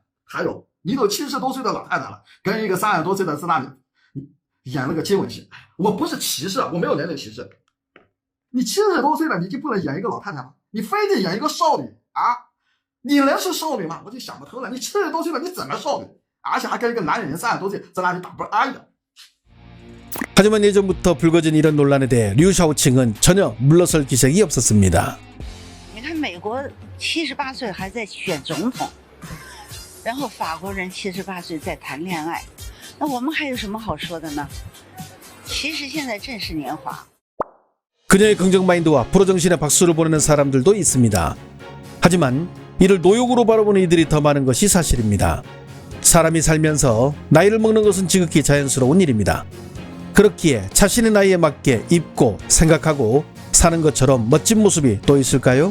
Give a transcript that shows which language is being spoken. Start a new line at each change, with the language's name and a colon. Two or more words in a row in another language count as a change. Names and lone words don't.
Chinese: 还有，你都70多岁的老太太了，跟一个30多岁的在那里演那个接吻戏，我不是歧视，我没有年龄歧视。你70多岁了，你就不能演一个老太太吗？你非得演一个少女啊？你能是少女吗？我就想不透了，你70多岁了，你怎么少女？而且还跟一个男人30多岁在那里打啵啊的。
Korean: 하지만 예전부터 불거진 이런 논란에 대해 류 샤오칭은 전혀 물러설 기색이 없었습니다.
Chinese: 你看美国78岁还在选总统，然后法国人78岁在谈恋爱，那我们还有什么好说的呢？其实现在正是年华。
Korean: 그녀의 긍정 마인드와 프로 정신에 박수를 보내는 사람들도 있습니다. 하지만 이를 노욕으로 바라보는 이들이 더 많은 것이 사실입니다. 사람이 살면서 나이를 먹는 것은 지극히 자연스러운 일입니다. 그렇기에 자신의 나이에 맞게 입고 생각하고 사는 것처럼 멋진 모습이 또 있을까요?